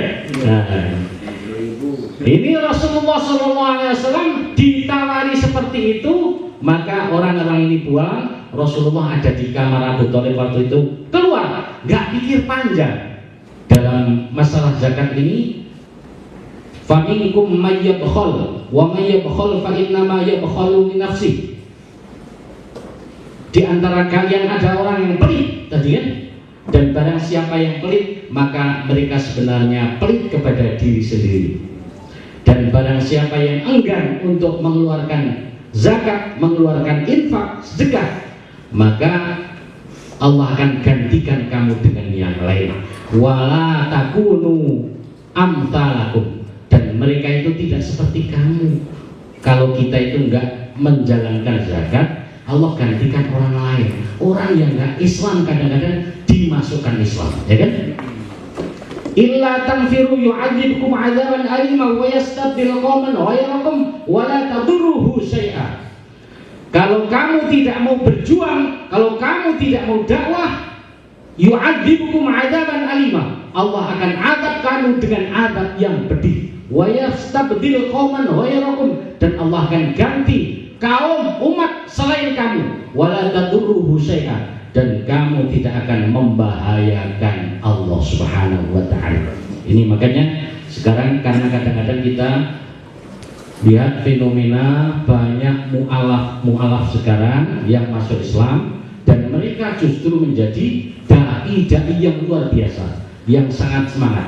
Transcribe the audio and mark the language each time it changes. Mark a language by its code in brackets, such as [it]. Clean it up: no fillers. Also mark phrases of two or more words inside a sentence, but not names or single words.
[id] Nah, ini Rasulullah SAW ditawari seperti itu, maka orang-orang ini pulang. Rasulullah ada di kamar Abu Thalib waktu itu, keluar, gak pikir panjang dalam masalah zakat ini. [ar] فمنكم من يبخل ومن يبخل فإنما يبخل لنفسه. [id] Di antara kalian ada orang yang pelit tadi kan, dan barang siapa yang pelit maka mereka sebenarnya pelit kepada diri sendiri. Dan barang siapa yang enggan untuk mengeluarkan zakat, mengeluarkan infak, sedekah, maka Allah akan gantikan kamu dengan yang lain. [ar] ولا تكونوا أمثالكم, [id] dan mereka itu tidak seperti kamu. Kalau kita itu enggak menjalankan zakat, Allah gantikan orang lain, orang yang nggak Islam kadang-kadang dimasukkan Islam, ya kan? [ar] إلا تنفروا يعذبكم عذابا أليما ويستبدل قوما غيركم ولا تضروه شيئا. [id] Kalau kamu tidak mau berjuang, kalau kamu tidak mau dakwah, [ar] يعذبكم عذابا أليما. [id] Allah akan azab kamu dengan azab yang pedih. [ar] ويستبدل قوما غيركم, [id] dan Allah akan ganti kaum umat selain kamu. [ar] ولا تضروه شيئا, [id] dan kamu tidak akan membahayakan [ar] الله سبحانه وتعالى. [id] Ini makanya sekarang karena kadang-kadang kita lihat fenomena banyak mu'alaf sekarang yang masuk Islam, dan mereka justru menjadi dai yang luar biasa, yang sangat semangat.